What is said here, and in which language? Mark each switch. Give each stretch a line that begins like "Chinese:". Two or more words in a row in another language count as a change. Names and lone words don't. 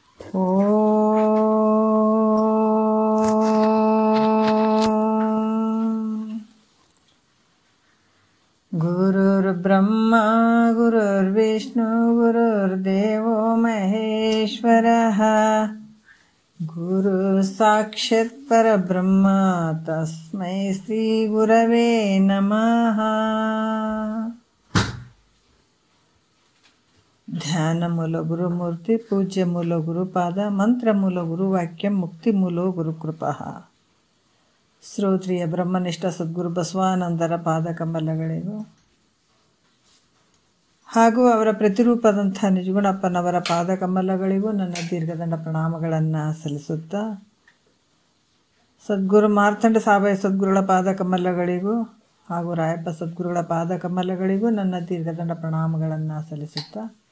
Sanskrit: गुरुर्ब्रह्मा गुरुर्विष्णु गुरुर्देवो महेश्वरः गुरु साक्षात् परब्रह्म तस्मै श्री गुरवे नमः। ध्यान मूल गुरुमूर्ति पूज्य मूल गुरुपाद मंत्र मूल गुरुवाक्य मुक्ति मूलो गुरुकृपः।
Kannada: ಶ್ರೋತ್ರಿಯ ಬ್ರಹ್ಮನಿಷ್ಠ ಸದ್ಗುರು ಬಸವಾನಂದರ ಪಾದಕಮಲಗಳಿಗೂ ಹಾಗೂ ಅವರ ಪ್ರತಿರೂಪದಂಥ ನಿಜಗುಣಪ್ಪನವರ ಪಾದಕಮಲಗಳಿಗೂ ನನ್ನ ದೀರ್ಘದಂಡ ಪ್ರಣಾಮಗಳನ್ನು ಸಲ್ಲಿಸುತ್ತಾ, ಸದ್ಗುರು ಮಾರ್ತಂಡ ಸಾಬಾಯಿ ಸದ್ಗುರುಗಳ ಪಾದಕಮಲಗಳಿಗೂ ಹಾಗೂ ರಾಯಪ್ಪ ಸದ್ಗುರುಗಳ ಪಾದಕಮಲಗಳಿಗೂ ನನ್ನ ದೀರ್ಘದಂಡ ಪ್ರಣಾಮಗಳನ್ನು ಸಲ್ಲಿಸುತ್ತಾ,